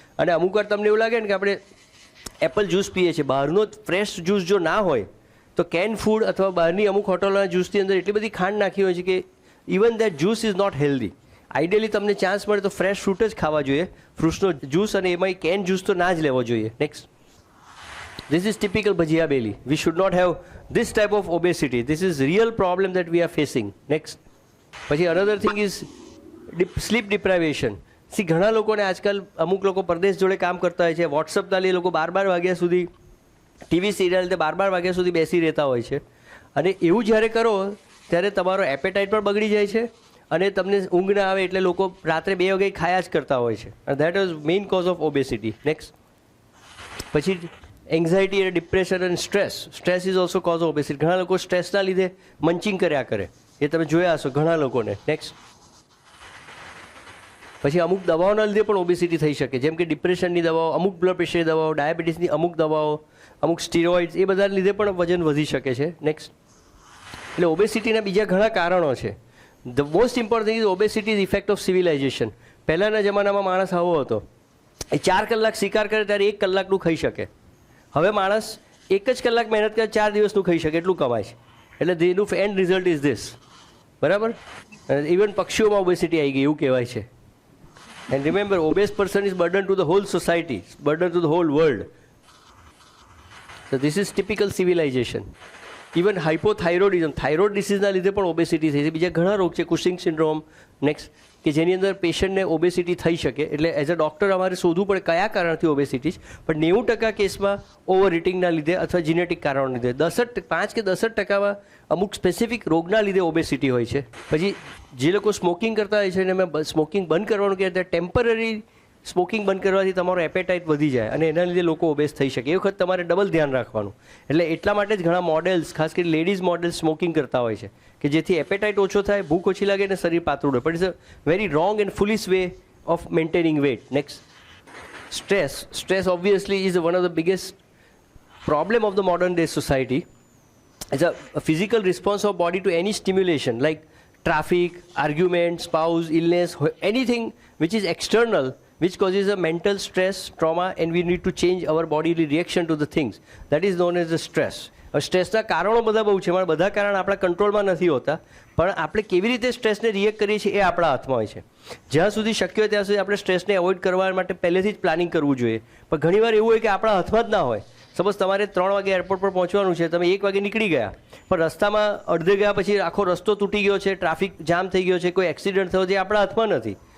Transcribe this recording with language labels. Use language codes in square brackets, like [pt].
[gu] અને અમુક વાર તમને એવું લાગે ને કે આપણે એપલ જ્યુસ પીએ છીએ, બહારનો ફ્રેશ જ્યુસ જો ના હોય તો કેન ફૂડ અથવા બહારની અમુક હોટલોના જ્યુસની અંદર એટલી બધી ખાંડ નાખી હોય છે કે [en] Even that juice is not healthy. [gu] Ideally તમને ચાન્સ મળે તો ફ્રેશ ફ્રૂટ જ ખાવા જોઈએ, ફ્રૂટ્સનો જ્યુસ, અને એમાં કેન જ્યુસ તો ના જ લેવો જોઈએ. Next. [en] This is typical bhajia belly. We should not have this type of obesity. This is real problem that we are facing. Next. [gu] પછી [en] another thing is sleep deprivation. [gu] ઘણા લોકોને આજકાલ અમુક લોકો પરદેશ જોડે કામ કરતા હોય છે, વોટ્સઅપના લીધે લોકો 12 વાગ્યા સુધી ટીવી સિરિયલ તે 12 વાગ્યા સુધી બેસી રહેતા હોય છે, અને એવું જ્યારે કરો ત્યારે તમારો એપેટાઇટ પણ બગડી જાય છે, અને તમને ઊંઘ ના આવે એટલે લોકો રાત્રે 2 વાગે ખાયા જ કરતા હોય છે, અને [en] That is main cause of obesity. [gu] Next, પછી એન્ઝાયટી અને ડિપ્રેશન અને stress [en] Is also cause of obesity. [gu] ઘણા લોકો સ્ટ્રેસના લીધે મંચિંગ કર્યા કરે, એ તમે જોયા હશો ઘણા લોકોને. નેક્સ્ટ, પછી અમુક દવાઓના લીધે પણ ઓબેસિટી થઈ શકે, જેમ કે ડિપ્રેશનની દવાઓ, અમુક બ્લડ પ્રેશરની દવાઓ, ડાયાબિટીસની અમુક દવાઓ, અમુક સ્ટીરોઇડ્સ, એ બધાના લીધે પણ વજન વધી શકે છે. નેક્સ્ટ, એટલે ઓબેસિટીના બીજા ઘણા કારણો છે. [en] The most important is obesity is effect of civilization. [gu] પહેલાંના જમાનામાં માણસ આવો હતો, એ 4 કલાક શિકાર કરે ત્યારે 1 કલાકનું ખાઈ શકે. હવે માણસ 1 જ કલાક મહેનત કરે 4 દિવસનું ખાઈ શકે, એટલું કમાય છે. એટલે તેનું [en] End result is this. [gu] બરાબર? ઇવન પક્ષીઓમાં ઓબેસિટી આવી ગઈ એવું કહેવાય છે. [en] And remember, obese person is burden to the whole society, burden to the whole world. So this is typical civilization. [gu] Even હાઇપોથાઇરોઇડિઝમ, thyroid ડિસીઝના લીધે પણ ઓબેસિટી થઈ છે. બીજા ઘણા રોગ છે, કુશિંગ સિન્ડ્રોમ, નેક્સ્ટ, કે જેની અંદર પેશન્ટને ઓબેસિટી થઈ શકે. એટલે [en] as a doctor [gu] અમારે શોધવું પડે કયા કારણથી ઓબેસિટી છે. પણ 90% કેસમાં ઓવર ઇટિંગના લીધે અથવા જીનેટિક કારણોના લીધે, 5 કે 10% અમુક સ્પેસિફિક રોગના લીધે ઓબેસિટી હોય છે. પછી જે લોકો સ્મોકિંગ કરતા હોય છે અને મેં સ્મોકિંગ બંધ કરવાનું કહે ત્યારે ટેમ્પરરી સ્મોકિંગ બંધ કરવાથી તમારો એપેટાઇટ વધી જાય અને એના લીધે લોકો ઓબેસ થઈ શકે. એ વખત તમારે ડબલ ધ્યાન રાખવાનું. એટલે એટલા માટે જ ઘણા મોડેલ્સ, ખાસ કરીને લેડીઝ મોડેલ્સ સ્મોકિંગ કરતા હોય છે કે જેથી એપેટાઇટ ઓછો થાય, ભૂખ ઓછી લાગે અને શરીર પાતળું રહે. [en] But it's a very wrong and foolish way of maintaining weight. Next, stress obviously is one of the biggest problem of the modern day society. It's a physical response of body to any stimulation like traffic, argument, spouse, illness, anything which is external, which causes a mental stress, trauma, and we need to change our bodily reaction to the things. That is known as the stress. [gu] સ્ટ્રેસના કારણો બધા બહુ છે, પણ બધા કારણ આપણા કંટ્રોલમાં નથી હોતા, પણ આપણે કેવી રીતે સ્ટ્રેસને રિએક્ટ કરીએ છીએ એ આપણા હાથમાં હોય છે. જ્યાં સુધી શક્ય હોય ત્યાં સુધી આપણે સ્ટ્રેસને એવોઇડ કરવા માટે પહેલેથી જ પ્લાનિંગ કરવું જોઈએ. પણ ઘણીવાર એવું હોય કે આપણા હાથમાં જ ના હોય. સપોઝ તમારે 3 વાગે એરપોર્ટ પર પહોંચવાનું છે, તમે 1 વાગે નીકળી ગયા, પણ રસ્તામાં અડધે ગયા પછી આખો રસ્તો તૂટી ગયો છે, ટ્રાફિક જામ થઈ ગયો છે, કોઈ એક્સિડન્ટ થયો, જે આપણા હાથમાં નથી.